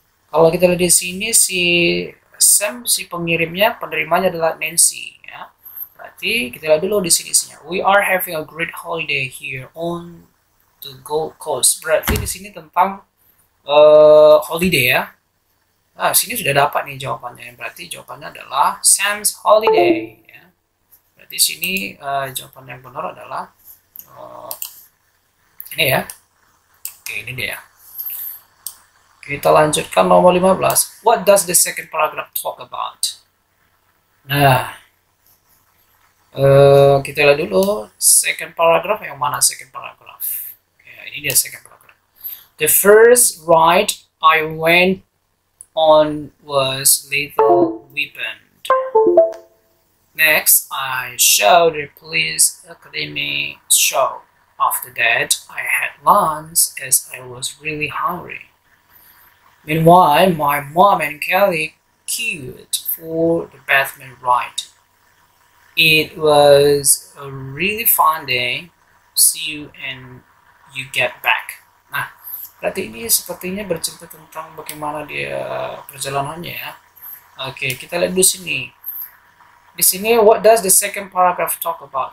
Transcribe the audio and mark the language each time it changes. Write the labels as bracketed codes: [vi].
[id] Kalau kita lihat di sini si Sam, si pengirimnya, penerimanya adalah Nancy ya. Berarti kita lihat dulu di sini isinya. [en] We are having a great holiday here on the Gold Coast. [id] Berarti di sini tentang holiday ya. Nah, sini sudah dapat nih jawabannya. Berarti jawabannya adalah Sam's holiday. Ya. Berarti sini jawaban yang benar adalah ini ya. Oke, ini dia. Kita lanjutkan nomor 15. [en] What does the second paragraph talk about? [id] Nah, kita lihat dulu [en] second paragraph. [id] Yang mana [en] second paragraph? [id] Ya, ini dia [en] second paragraph. The first ride I went on was Lethal Weapon. Next, I showed the police academy show. After that, I had lunch as I was really hungry. Meanwhile, my mom and Kelly queued for the Batman ride. It was a really fun day. See you and you get back. [id] Nah, berarti ini sepertinya bercerita tentang bagaimana dia perjalanannya ya. Oke, kita lihat dulu sini. Di sini, [en] what does the second paragraph talk about?